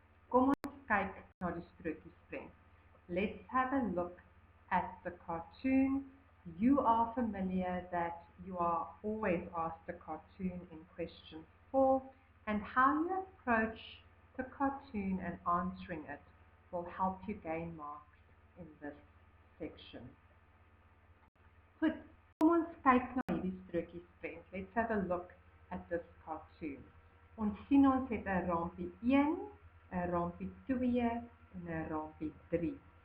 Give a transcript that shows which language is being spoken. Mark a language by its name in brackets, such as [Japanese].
[Afrikaans] Kom ons kyk na die strokiesprent. [English] Let's have a look at the cartoon. You are familiar that you are always asked a cartoon in question 4, and how you approach the cartoon and answering it will help you gain marks in this section. [Afrikaans] Goed, kom ons kyk na hierdie strokiesprent. [English] Let's have a look at this cartoon. [Afrikaans] Ons sien ons het 'n rampie 1, 'n rampie 2 en 'n rampie 3.